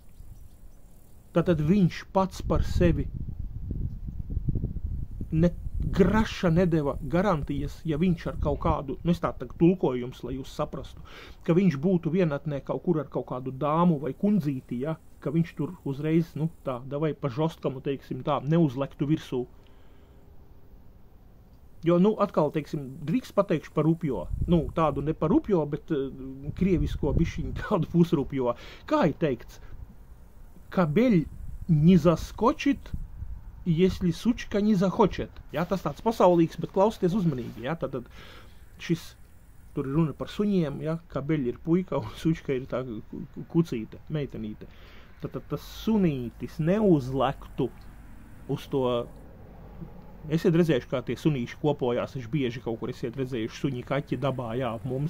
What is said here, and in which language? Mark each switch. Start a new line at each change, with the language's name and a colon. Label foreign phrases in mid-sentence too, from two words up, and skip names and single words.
Latvian: Tātad viņš pats par sevi Graša nedeva garantijas, ja viņš ar kaut kādu, nu es tā tulkojums, lai jūs saprastu, ka viņš būtu vienatnē kaut kur ar kaut kādu dāmu vai kundzīti, ja, ka viņš tur uzreiz, nu tā,
Russian: давай по жёсткому,
Latvian: teiksim tā, neuzlektu virsū. Jo, nu, atkal, teiksim, drīkst pateikšu par rupjo. Nu, tādu ne par rupjo, bet krievisko bišķiņu tādu pusrupjo. Kā ir teikts?
Russian: Kabelь не заскочит, если сучка не захочет.
Latvian: Ja, tas tāds pasaulīgs, bet klausieties uzmanīgi. Ja, tad šis, tur ir runa par suņiem, ja, kabeļi ir puika un sučka ir tā kucīte, meitenīte. Tad tas sunītis neuzlektu uz to. Esiet redzējuši, kā tie sunīši kopojās, es bieži kaut kur esiet redzējuši suņi kaķi dabā, jā, mums.